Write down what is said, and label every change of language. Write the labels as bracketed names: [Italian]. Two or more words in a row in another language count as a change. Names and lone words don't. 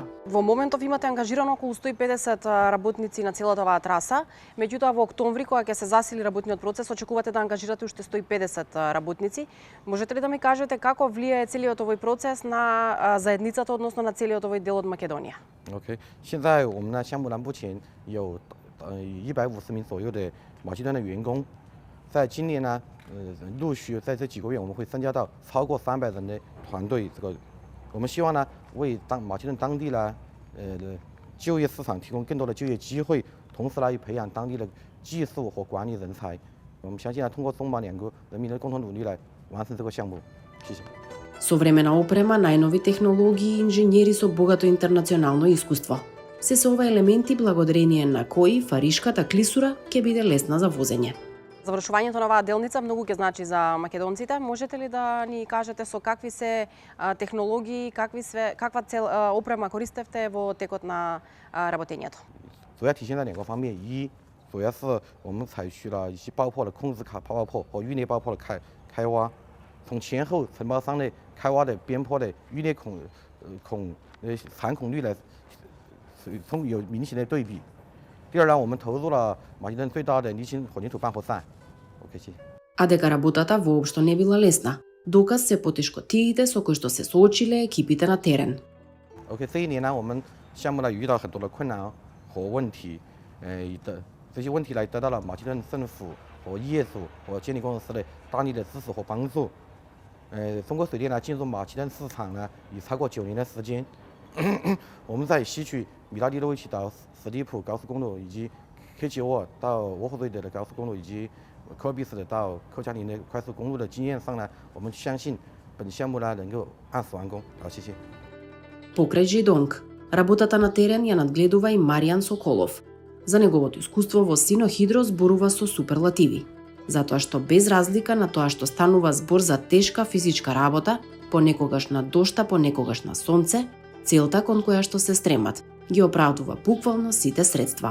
[Macedonian] Во моментов имате ангажирано околу 150 работници на целата оваа траса, меѓутоа во октомври кога ќе се засили работниот процес очекувате да ангажирате уште 150 работници. Можете ли да ми кажете како влијае целиот овој процес на заедницата, односно на целиот овој дел од Македонија? [Chinese] OK， 现在我们呢项目呢目前有150名左右的马其顿的员工，在今年呢陆续在这几个月我们会增加到超过300人的团队。我们希望呢为马其顿当地呢就业市场提供更多的就业机会，同时呢也培养当地的技术和管理人才。我们相信呢通过中马2个人民的共同努力来完成这个项目。谢谢。 [Macedonian] Современа опрема, најнови технологии и инженери со богато интернационално искуство. Се се ова елементи благодарение на кои Фаришката клисура ќе биде лесна за возење. Завршувањето на оваа делница многу ќе значи за македонците. Можете ли да ни кажете со какви се технологии, каква опрема користевте во текот на работењето? [Chinese] 主要体现在2个方面，主要是我们采取了一些爆破的控制卡爆破和预裂爆破的开挖，从前后承包商的开挖的边坡的预裂残孔率来有明显的对比。第二呢，我们投入了马其顿最大的沥青混凝土拌合站。OK， 谢谢。 [Macedonian] А дека работата воопшто не била лесна, Доказ се потешкотиите со кои што се соочиле екипите на терен. [Chinese] OK， 这一年呢，我们项目呢遇到很多的困难和问题，这些问题呢得到了马其顿政府和业主和监理公司的大力的支持和帮助。中国水电呢进入马其顿市场呢已超过9年的时间。我们在西区米拉蒂诺维奇到史蒂普高速公路，以及科奇沃到沃霍瑞德的高速公路，以及科尔比斯的到寇加林的快速公路的经验上呢，我们相信本项目呢能够按时完工。好，谢谢。 [Macedonian] Покрај Жидонг, работата на терен ја надгледува и Маријан Соколов. За неговото искуство во Синохидро зборува со суперлативи, затоа што без разлика на тоа што станува збор за тешка физичка работа, понекогаш на дошта, понекогаш на сонце, целта кон која што се стремат ги оправдува буквално сите средства.